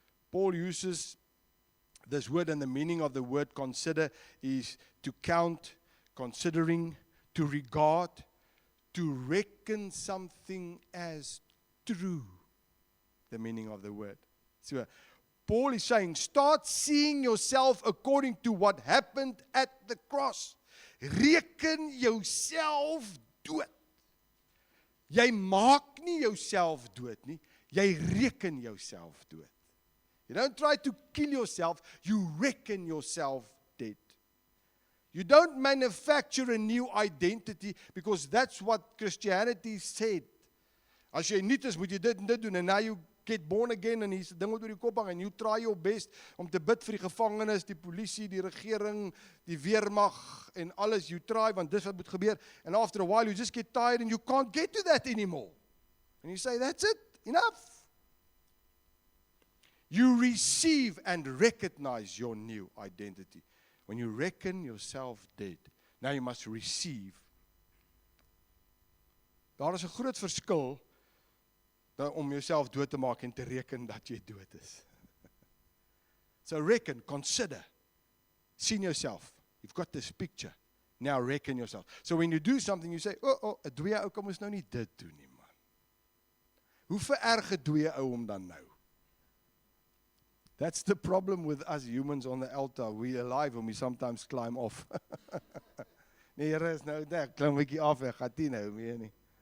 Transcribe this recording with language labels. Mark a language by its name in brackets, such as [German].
[English] Paul uses this word, and the meaning of the word consider is to count, considering, to regard, to reckon something as true. The meaning of the word. So Paul is saying, start seeing yourself according to what happened at the cross. [Afrikaans] Reken jouself dood. Jy maak nie jouself dood nie, jy reken jouself dood. [English] You don't try to kill yourself, you reckon yourself dead. You don't manufacture a new identity, because that's what Christianity said. [Afrikaans] As jy nuut is, moet jy dit en dit doen, [English] and now you get born again, [Afrikaans] en hier's 'n ding wat oor die kop hang, [English] and you try your best [Afrikaans] om te bid vir die gevangenes, die polisie, die regering, die weermag, en alles, [English] you try, [Afrikaans] want dis wat moet gebeur, [English] and after a while you just get tired, and you can't get to that anymore. And you say, that's it, enough. You receive and recognize your new identity. When you reckon yourself dead, now you must receive. [Afrikaans] Daar is 'n groot verskil om jouself dood te maak en te reken dat jy dood is. [English] So reckon, consider, sien yourself. You've got this picture. Now reckon yourself. So when you do something, you say, [Afrikaans] 'n dwee ou kom ons nou nie dit doen nie, man. hoe vererg doe jy ou hom dan nou? [English] That's the problem with us humans on the altar. We alive and we sometimes climb off. [Afrikaans] Nee, Here is nou daar, klim 'n bietjie af, ek gaan nie nou meer nie.